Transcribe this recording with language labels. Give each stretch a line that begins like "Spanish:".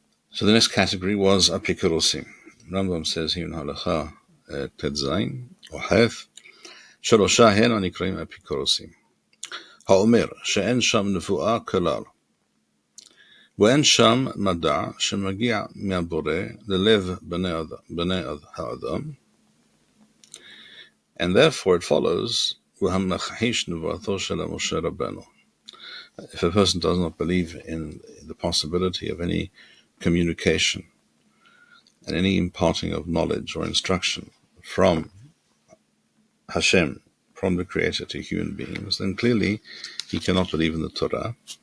English: So the next category was epikorosim. Rambam says here in Halacha Tetzain or Hef,
Hebrew: שלושה הן הנקראים אפיקורוסים. האומר שאין שם נבואה כלל, ואין שם מדע שמגיע מהבורא ללב בני האדם,
English: and therefore it follows,
Hebrew: והמכחיש נבואתו של משה רבנו.
English: If a person does not believe in the possibility of any communication and any imparting of knowledge or instruction from Hashem, from the Creator to human beings, then clearly he cannot believe in the Torah.